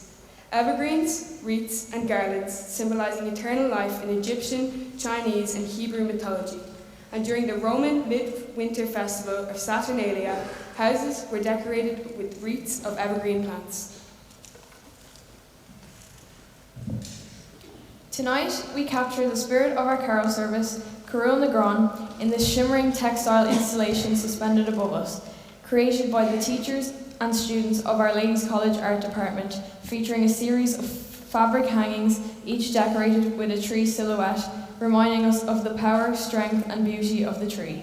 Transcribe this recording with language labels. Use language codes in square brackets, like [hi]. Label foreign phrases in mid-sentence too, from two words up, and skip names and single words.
[en] Evergreens, wreaths, and garlands symbolizing eternal life in Egyptian, Chinese, and Hebrew mythology. And during the Roman midwinter festival of Saturnalia, houses were decorated with wreaths of evergreen plants. Tonight, we capture the spirit of our carol service, Carúil na gCrann, in this shimmering textile installation suspended above us, created by the teachers and students of Our Ladies College Art Department, featuring a series of fabric hangings, each decorated with a tree silhouette, reminding us of the power, strength, and beauty of the tree.